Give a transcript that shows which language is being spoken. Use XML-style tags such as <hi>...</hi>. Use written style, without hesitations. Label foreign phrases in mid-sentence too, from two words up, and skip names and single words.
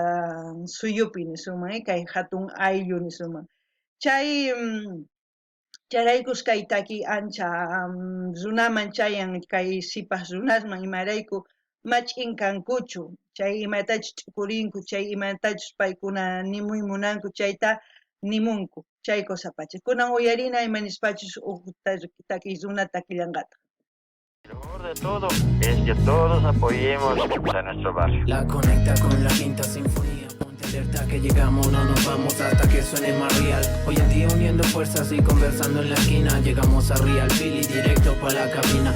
<qu>suyupi nisuman kay hatun ayllu nisuman chay charaykus kay takiy ancha runaman chayan kay sipas runasman imarayku mach'inkankuchu chay imatachus t'ukurinku chay imatachus paykuna nimuy munanku chayta nimunku chay kusapacha kunan uyarina imanispachus takiy runa takillanqata.</qu> <es>Lo mejor de todo es que todos apoyemos a nuestro barrio. La conecta con la Quinta Sinfonía. Ponte alerta que llegamos, no nos vamos hasta que suene más real. Hoy en día uniendo fuerzas y conversando en la esquina. Llegamos a Real Philly directo pa' la cabina.</es>